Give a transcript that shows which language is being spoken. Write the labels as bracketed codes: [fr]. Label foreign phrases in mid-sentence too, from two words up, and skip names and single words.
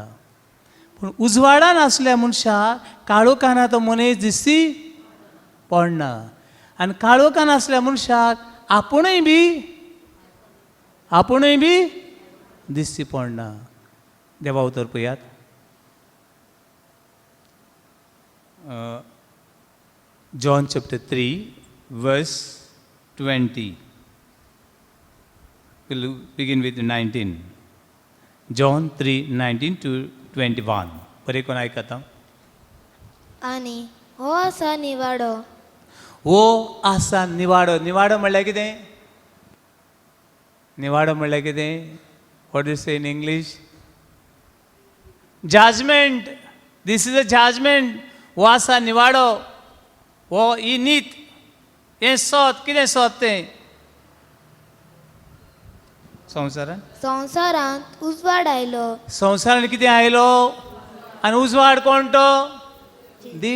[kok] पूण उजवाडान आसल्या मनशाक काळोखान आहा तो मनीस दिश्टी पडना. आनी काळोखान आसल्या मनशाक आपुणूय बी दिश्टी पडना. देवा उतर पळयात. [en] John chapter 3 verse 20. We'll begin with 19. John 3:19 to 21. [kok] बरें कोण आयकता? आनी हो आसा निवाडो. हो आसा निवाडो. निवाडो म्हणल्यार कितें? निवाडो म्हणल्यार कितें? [en] What do you say in English? Judgment. This is a judgment. [kok] हो आसा निवाडो. हो ही नीत. हें सत. कितें सत तें? संवसारांत उजवाड आयलो. संवसारान कितें आयलो? आनी उजवाड कोण तो? देव.